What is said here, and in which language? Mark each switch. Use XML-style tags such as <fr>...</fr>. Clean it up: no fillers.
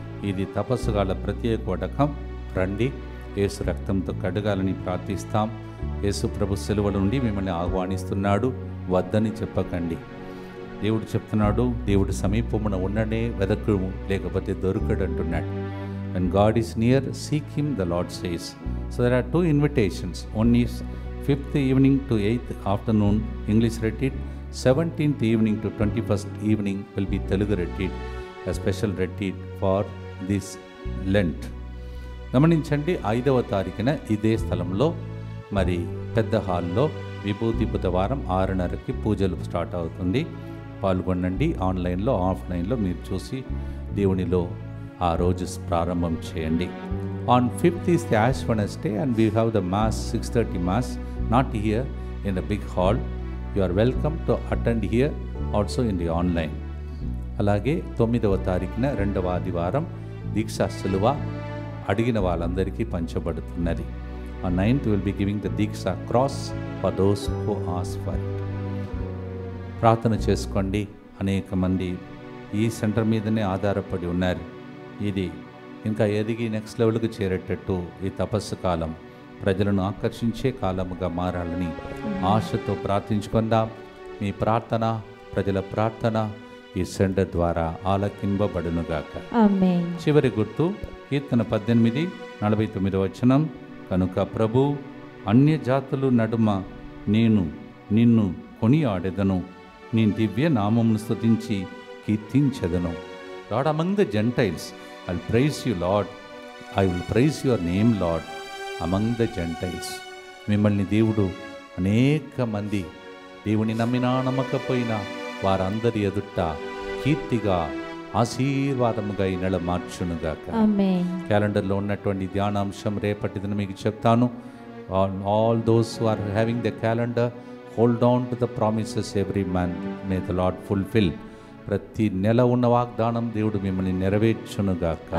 <te>ఇది తపస్సుగాల ప్రత్యేక వడకం. రండి, యేసు రక్తంతో కడగాలని ప్రార్థిస్తాం. యేసు ప్రభు సెలవుల నుండి మిమ్మల్ని ఆహ్వానిస్తున్నాడు, వద్దని చెప్పకండి. దేవుడు చెప్తున్నాడు, దేవుడు సమీపమున ఉన్ననే వెదకు, లేకపోతే దొరకడు అంటున్నాడు.</te> <en>When God is near, seek him, the Lord says. So there are 2 invitations. One is 5th evening to 8th afternoon English retreat. 17th evening to 21st evening will be Telugu retreat, a special retreat for this Lent.</en> <te>గమనించండి, 5వ తారీఖున ఇదే స్థలంలో మరి పెద్ద హాల్లో విభూతి బుధవారం 6:30కి పూజలు స్టార్ట్ అవుతుంది. పాల్గొనండి. ఆన్లైన్లో, ఆఫ్లైన్లో మీరు చూసి దేవునిలో ఆ రోజు ప్రారంభం చేయండి.</te> <en>On 5th is the Ash Wednesday and we have the Mass, 6:30 Mass, not here in the big hall. You are welcome to attend here, also in the online.</en> <te>అలాగే 9వ తారీఖున 2వ ఆదివారం దీక్షా సిలువ అడిగిన వాళ్ళందరికీ పంచబడుతున్నది.</te> <en>On 9th we will be giving the Diksha cross for those who ask for it.</en> <te>ప్రార్థన చేసుకోండి. అనేక మంది ఈ సెంటర్ మీదనే ఆధారపడి ఉన్నారు. ఇది ఇంకా ఎదిగి నెక్స్ట్ లెవెల్కి చేరేటట్టు ఈ తపస్సు కాలం ప్రజలను ఆకర్షించే కాలముగా మారాలని ఆశతో ప్రార్థించుకుందాం. మీ ప్రార్థన, ప్రజల ప్రార్థన ఈ సెంటర్ ద్వారా ఆలకింపబడునుగాక. ఆమేన్. చివరి గుర్తు కీర్తన 18:49 కనుక ప్రభు అన్య జాతులు నడుమ నేను నిన్ను కొనియాడెదను, నీ దివ్య నామమును స్తుతించి కీర్తించెదను.</te> <en>Lord, among the Gentiles, I'll praise you, Lord. I will praise your name, Lord, among the Gentiles.</en> <te>మిమ్మల్ని దేవుడు అనేక మంది దేవుని నమ్మినా నమ్మకపోయినా వారందరి ఎదుట కీర్తిగా, ఆశీర్వాదముగా ఈ నెల మార్చునుగాక. ఆమేన్. క్యాలెండర్లో ఉన్నటువంటి ధ్యానాంశం రేపటి దిన మీకు చెప్తాను.</te> <en>All those who are having the calendar, hold on to the promises every month. May the Lord fulfill.</en> <te>ప్రతి నెల ఉన్న వాగ్దానం దేవుడు మిమ్మల్ని నెరవేర్చునుగాక.</te>